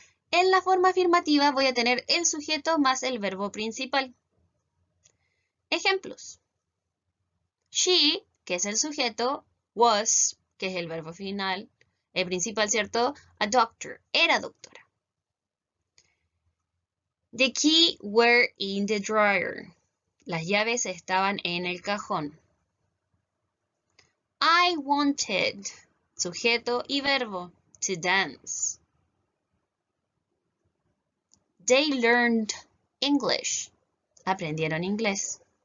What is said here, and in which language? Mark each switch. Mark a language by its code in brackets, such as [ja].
[es] En la forma afirmativa voy a tener el sujeto más el verbo principal. Ejemplos. She, que es el sujeto, was, que es el verbo final, el principal, ¿cierto? [en] A doctor, [es] era doctora. [en] The key were in the drawer. [es] Las llaves estaban en el cajón. [en] I wanted, [es] sujeto y verbo, [en] to dance. They learned English. [es] Aprendieron inglés.